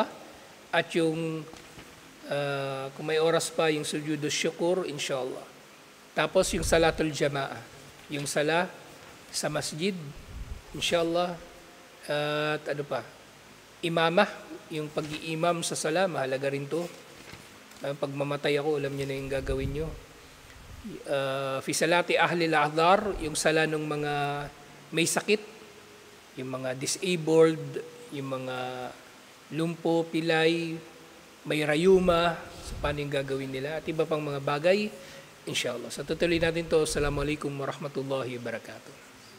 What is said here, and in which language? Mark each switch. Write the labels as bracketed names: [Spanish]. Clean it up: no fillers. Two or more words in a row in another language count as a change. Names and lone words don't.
[Filipino] At yung, kung may oras pa, yung [Arabic] سجود الشكر, [Filipino] inshallah. Tapos, yung [Arabic] صلاة الجماعة. [Filipino] Yung sala sa masjid, inshallah. At ano pa? Imamah, yung pag-iimam sa sala, mahalaga rin to. Pag mamatay ako, alam niyo na yung gagawin niyo. [Arabic] في صلاة أهل الأعذار, [Filipino] yung sala ng mga may sakit, yung mga disabled, yung mga lumpo, pilay, may rayuma, so paano yung gagawin nila, at iba pang mga bagay, inshallah. So tutuloy natin to. [Arabic] السلام عليكم ورحمة الله وبركاته.